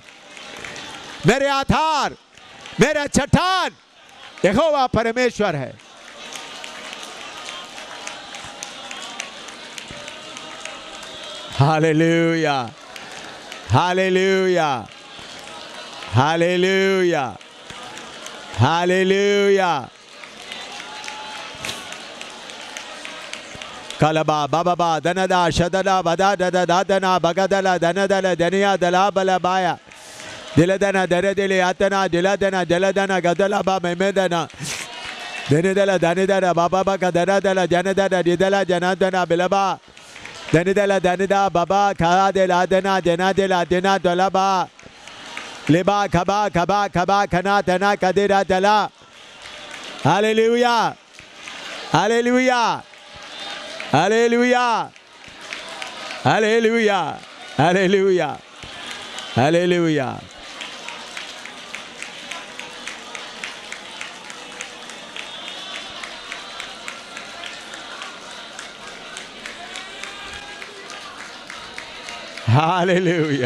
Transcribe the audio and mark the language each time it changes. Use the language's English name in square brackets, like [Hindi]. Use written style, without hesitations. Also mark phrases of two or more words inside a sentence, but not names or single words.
[Hindi] मेरे आधार, मेरा चट्टान यहोवा परमेश्वर है। हालेलुया, हालेलुया, हालेलुया, हालेलुया। कलबा बाबा दनदा शददा बदा ददा दादना बगदला दनदल दनिया दला बलबाया दिलदना दरदिले आतना दिलदना दिलदना गदला बा मेमेदना दनिदला दनिदला बाबा बका दनदला जनदना दिदला जनदना बिलबा दनिदला दनिदा बाबा खा दिला दना जना दिला दिना दलबा लेबा खबा खबा खबा खना तना कदिरा दला। हालेलुया, हालेलुया, हालेलुया, हालेलुया, हालेलुया, हालेलुया। हालेलुया।